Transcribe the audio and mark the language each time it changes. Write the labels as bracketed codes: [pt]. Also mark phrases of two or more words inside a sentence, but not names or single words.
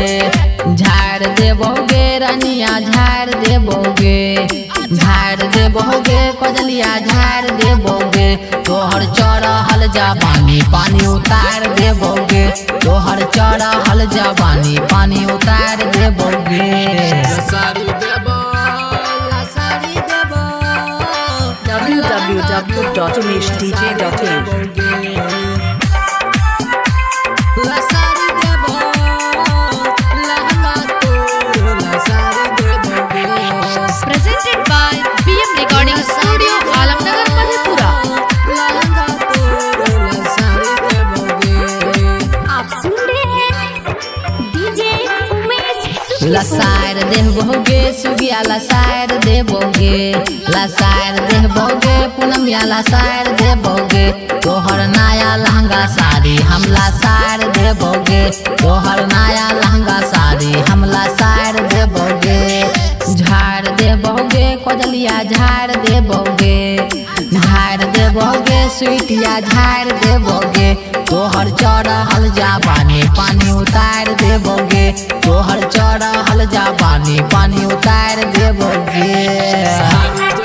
[anp] झाड़ दे बहुगे रनिया झाड़ दे बहुगे, झाड़ दे बहुगे कजलिया झाड़ दे बहुगे, तोहर चढ़ल जवानी पानी उतार दे बहुगे, तोहर चढ़ल जवानी पानी उतार दे बहुगे। [en] www.uneshdj.in Presented by BM Recording Studio, Alamnagar, Madhepura। [anp] लसार दे बहुगे सुगिया लसार दे बहुगे, लसार दे बहुगे पूनमिया लसार दे बहुगे, तोहर नया लहंगा साड़ी हम लसार दे बहुगे, तोहर नया लहंगा साड़ी हम लसार दे बहुगे। झाड़ दे बहुगे कजलिया झाड़ दे बहुगे, झाड़ दे बहुगे स्वीटिया झाड़ दे बहुगे, तोहर चढ़ल जवानी पानी उतार दे बहुगे, तोहर चढ़ल जवानी पानी उतार दे बहुगे।